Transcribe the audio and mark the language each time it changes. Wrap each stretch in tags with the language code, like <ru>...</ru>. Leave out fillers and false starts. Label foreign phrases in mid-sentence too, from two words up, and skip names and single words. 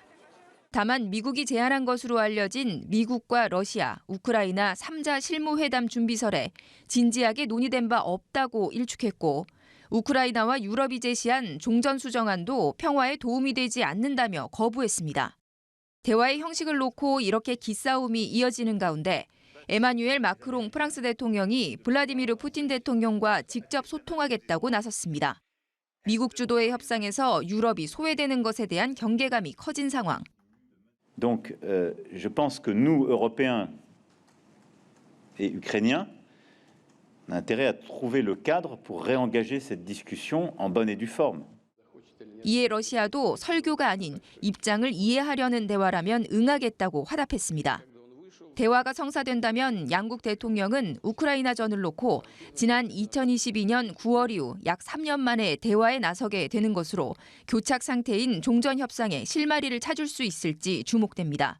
<ko>다만 미국이 제안한 것으로 알려진 미국과 러시아, 우크라이나 3자 실무회담 준비설에 진지하게 논의된 바 없다고 일축했고 우크라이나와 유럽이 제시한 종전수정안도 평화에 도움이 되지 않는다며 거부했습니다. 대화의 형식을 놓고 이렇게 기싸움이 이어지는 가운데 에마뉴엘 마크롱 프랑스 대통령이 블라디미르 푸틴 대통령과 직접 소통하겠다고 나섰습니다. 미국 주도의 협상에서 유럽이 소외되는 것에 대한 경계감이 커진 상황.</ko> <fr>Donc, je pense que nous, Européens et Ukrainiens, on a intérêt à trouver le cadre pour réengager cette discussion en bonne et due forme.</fr> <ko>이에 러시아도 설교가 아닌 입장을 이해하려는 대화라면 응하겠다고 화답했습니다. 대화가 성사된다면 양국 대통령은 우크라이나전을 놓고 지난 2022년 9월 이후 약 3년 만에 대화에 나서게 되는 것으로 교착 상태인 종전 협상에 실마리를 찾을 수 있을지 주목됩니다.</ko>